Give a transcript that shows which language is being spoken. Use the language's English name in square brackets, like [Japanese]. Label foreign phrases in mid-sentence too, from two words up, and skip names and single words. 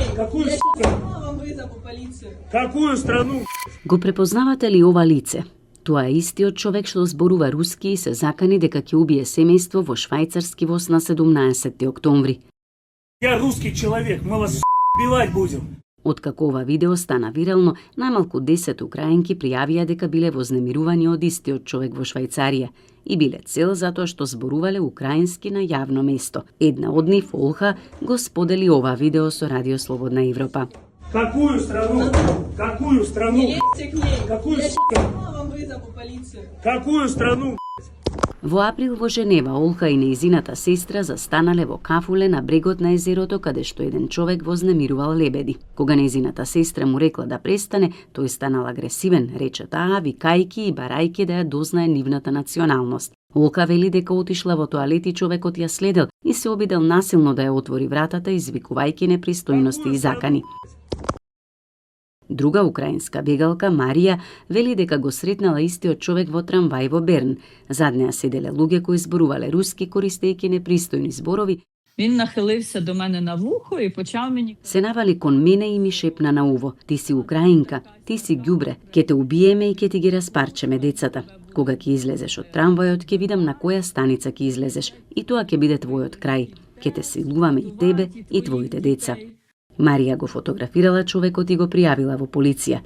[Russian] Какую Какую страну? [Macedonian] Го препознавате ли ова лице? Тоа е истиот човек што зборува руски и се закани дека ќе убие семејство во швајцарски воз на 17 октомври. [Russian] Я русский человек, мы вас убивать будем. [Macedonian] Откако ова видео стана вирално, најмалку 10 украинки пријавија дека биле вознемирувани од истиот човек во Швајцарија и биле цел затоа што зборувале украински на јавно место. Една од нив, Олха, го сподели ова видео со Радио Слободна Европа. [Russian] Какую страну? Какую страну? Не лезьте к ней. Какую Я сейчас вам вызову полицию. Какую страну? [Macedonian] Во април во Женева, Олха и нејзината сестра застанале во кафуле на брегот на езерото каде што еден човек вознемирувал лебеди. Кога нејзината сестра му рекла да престане, тој станал агресивен, рече таа, викајки и барајки да ја дознае нивната националност. Олка вели дека отишла во тоалет и човекот ја следел и се обидел насилно да ја отвори вратата, извикувајќи непристојности и закани. Друга украинска бегалка, Марија, вели дека го сретнала истиот човек во трамвај во Берн. Зад неа седеле луѓе кои зборувале руски користејќи непристојни зборови. [Ukrainian] Він нахилився до мене на вухо і почав мені... [Macedonian] Се навали кон мене и ми шепна на уво: "Ти си украинка, ти си ѓубре, ке те убиеме и ке ти ги распарчеме децата. Кога ќе излезеш од трамвајот, ќе видам на која станица ќе излезеш и тоа ќе биде твојот крај. Ке те силуваме и тебе и твоите деца." Марија го фотографирала човекот и го пријавила во полиција.